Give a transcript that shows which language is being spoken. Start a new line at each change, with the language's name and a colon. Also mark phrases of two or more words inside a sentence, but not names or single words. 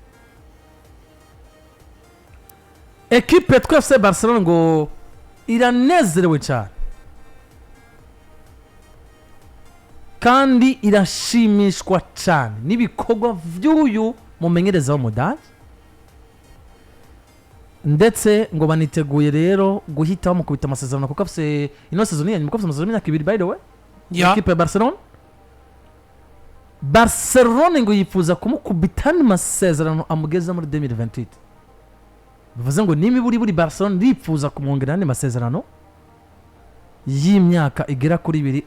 Rundi: Ekipe yitwa FC Barcelona ngo iranezerewe cyane kandi irashimishwa cyane n'ibikorwa vy'uyu mumenyereza w'Umudagi, ndetse ngo baniteguye rero guhita mukubita amasezerano kuko afise ino season yanyu mukubita amasezerano y'imyaka 2
English: by the way.
Rundi: Ekipe ya Barcelona ngo yifuza kumukubitana amasezerano amugeza muri 2028. Bivuze ngo n'imiburi Barcelona yifuza kumwongerera andi masezerano y'imyaka igera kuri 2.